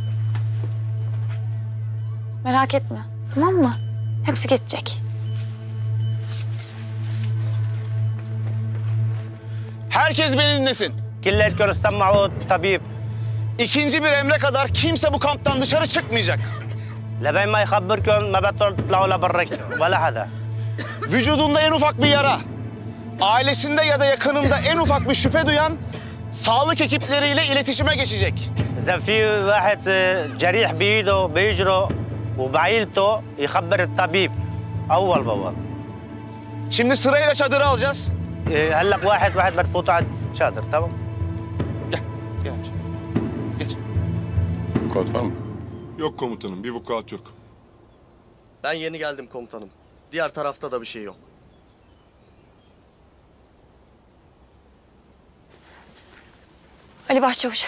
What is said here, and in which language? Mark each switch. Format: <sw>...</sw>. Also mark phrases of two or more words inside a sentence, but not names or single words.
<tr>Merak etme. Tamam mı? Hepsi geçecek. Herkes beni dinlesin. Killet görürsem Mahmut tabip. 2. bir emre kadar kimse bu kamptan dışarı çıkmayacak.</tr> <ar>لبين ما يخبركم ما بتطلعوا لبرك ولا حدا.</ar> <tr>Vücudunda en ufak bir yara, ailesinde ya da yakınında en ufak bir şüphe duyan sağlık ekipleriyle iletişime geçecek.</tr> <ar>إذا في واحد جريح بإيده بيجروا وبعيلته يخبر الطبيب أول بأول.</ar> <tr>Şimdi sırayla çadırı alacağız.</tr> <ar>هلا واحد بتفوت على الشاطر تمام؟</ar> <tr>Gel. Geç. Vukuat var mı? Yok komutanım, bir vukuat yok. Ben yeni geldim komutanım. Diğer tarafta da bir şey yok. Ali Başçavuş,</tr>